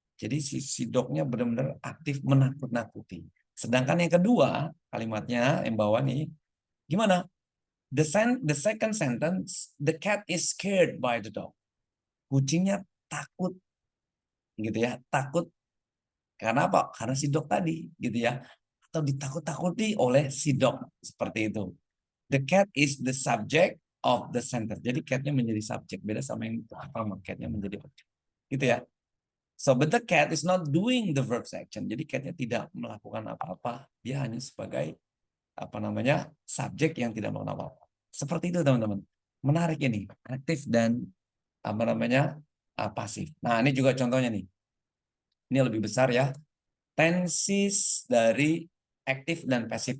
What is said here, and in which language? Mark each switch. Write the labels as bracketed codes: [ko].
[id] Jadi si dognya benar-benar aktif menakut-nakuti. Sedangkan yang kedua, kalimatnya yang bawah nih, gimana? [en] The second sentence, the cat is scared by the dog. [id] Kucingnya takut gitu ya. Takut karena apa? Karena si dog tadi, gitu ya. Atau ditakut-takuti oleh si dog, seperti itu. [en] The cat is the subject of the sentence. [id] Jadi catnya menjadi subjek, beda sama yang pertama, catnya menjadi objek, gitu ya. [en] So, but the cat is not doing the verb's action. [id] Jadi catnya tidak melakukan apa-apa, dia hanya sebagai subjek yang tidak melakukan apa-apa. Seperti itu teman-teman. Menarik ini, aktif dan pasif. Nah, ini juga contohnya nih. Ini lebih besar ya. Tenses dari aktif dan pasif.